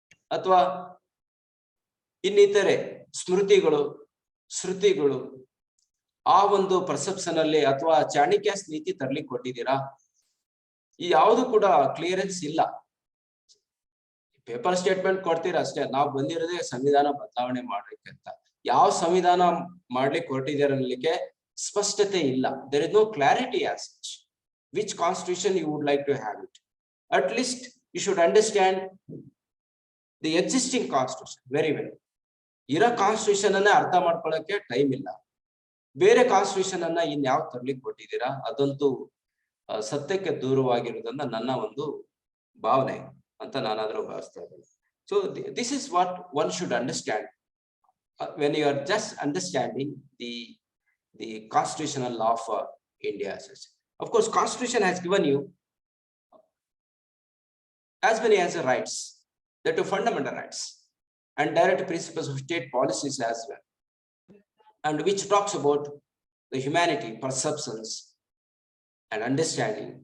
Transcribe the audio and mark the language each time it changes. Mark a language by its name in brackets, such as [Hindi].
[Kannada] ಅಥವಾ ಇನ್ನಿತರೆ ಸ್ಮೃತಿಗಳು, ಶ್ರುತಿಗಳು, ಆ ಒಂದು ಪರ್ಸೆಪ್ಷನ್ ಅಲ್ಲಿ ಅಥವಾ ಚಾಣಕ್ಯಸ್ ನೀತಿ ತರಲಿಕ್ಕೆ ಕೊಟ್ಟಿದ್ದೀರಾ? ಈ ಯಾವುದು ಕೂಡ ಕ್ಲಿಯರೆನ್ಸ್ ಇಲ್ಲ. ಪೇಪರ್ ಸ್ಟೇಟ್ಮೆಂಟ್ ಕೊಡ್ತೀರಾ ಅಷ್ಟೇ. ನಾವು ಬಂದಿರೋದೇ ಸಂವಿಧಾನ ಬದಲಾವಣೆ ಮಾಡ್ಲಿಕ್ಕೆ ಅಂತ. ಯಾವ ಸಂವಿಧಾನ ಮಾಡ್ಲಿಕ್ಕೆ ಹೊರಟಿದ್ದೀರ ಅನ್ನಲಿಕ್ಕೆ ಸ್ಪಷ್ಟತೆ ಇಲ್ಲ. [English] There is no clarity as such. Which constitution you would like to have it? At least you should understand the existing constitution very well. [Kannada] ಇರೋ ಕಾನ್ಸ್ಟಿಟ್ಯೂಷನ್ ಅನ್ನ ಅರ್ಥ ಮಾಡ್ಕೊಳ್ಳಕ್ಕೆ ಟೈಮ್ ಇಲ್ಲ. ಬೇರೆ ಕಾನ್ಸ್ಟಿಟ್ಯೂಷನ್ ಅನ್ನ ಇನ್ಯಾವ್ ತರ್ಲಿಕ್ಕೆ ಕೊಟ್ಟಿದ್ದೀರಾ? ಅದಂತೂ ಸತ್ಯಕ್ಕೆ ದೂರವಾಗಿರುವುದನ್ನ ನನ್ನ ಒಂದು ಭಾವನೆ ಅಂತ ನಾನಾದ್ರೂ ಭಾವಿಸ್ತಾ ಇದ್ದೇನೆ. [English] So this is what one should understand when you are just understanding the constitutional law for India. Of course, Constitution has given you as many as the rights, that are fundamental rights and direct principles of state policies as well, and which talks about the humanity, perceptions, and understanding.